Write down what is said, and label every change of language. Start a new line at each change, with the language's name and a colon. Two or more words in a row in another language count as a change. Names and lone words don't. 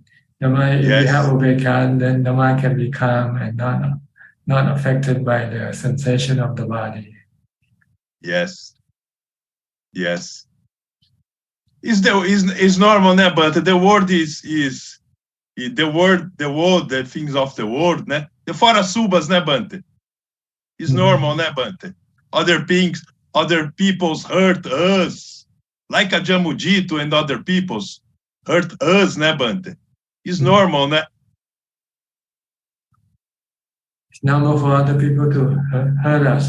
English: The mind, if you have Ubeka, then the mind can be calm and not affected by the sensation of the body. Yes. Yes. Is normal, ne? But the word is the world, the things of the world, ne? The fora subas, ne, Bante? Is normal, ne, Bante? Other people's hurt us, like Ajaan Suchart and other people's hurt us, ne, Bante? Is normal, ne? It's normal for other people to hurt us.